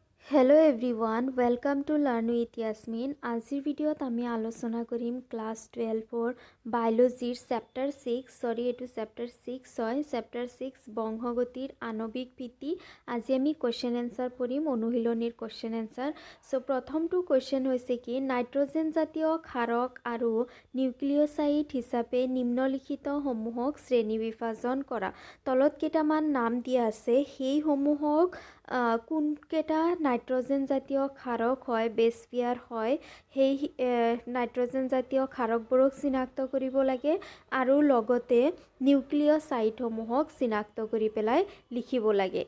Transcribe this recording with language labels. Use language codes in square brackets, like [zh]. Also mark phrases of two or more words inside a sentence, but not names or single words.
[en] Hello everyone welcome to Learn with Yasmin. [as] আজিৰ ভিডিঅ'ত আমি আলোচনা কৰিম ক্লাছ 12 বায়'লজীৰ চেপ্টাৰ 6 ছৰী এইটো চেপ্টাৰ 6 হয় চেপ্টাৰ 6 বংশগতিৰ আণবিক ভিত্তি। আজি আমি [en] question answer [as] পঢ়িম অনুশীলনীৰ [en] question answer. [as] সো প্ৰথমটো কোৱেশ্চন হৈছে কি নাইট্ৰজেন জাতীয় ক্ষাৰক আৰু নিউক্লিঅসাইড হিচাপে নিম্নলিখিত সমূহক শ্ৰেণী বিভাজন কৰা। তলত কেইটামান নাম দিয়া আছে সেই সমূহক কোনকেইটা নাইট্ৰজেন জাতীয় ক্ষাৰক হয় [en] base pair [as] হয় সেই নাইট্ৰজেন জাতীয় ক্ষাৰকবোৰক চিনাক্ত কৰিব লাগে আৰু লগতে নিউক্লিঅসাইডসমূহক চিনাক্ত কৰি পেলাই লিখিব লাগে।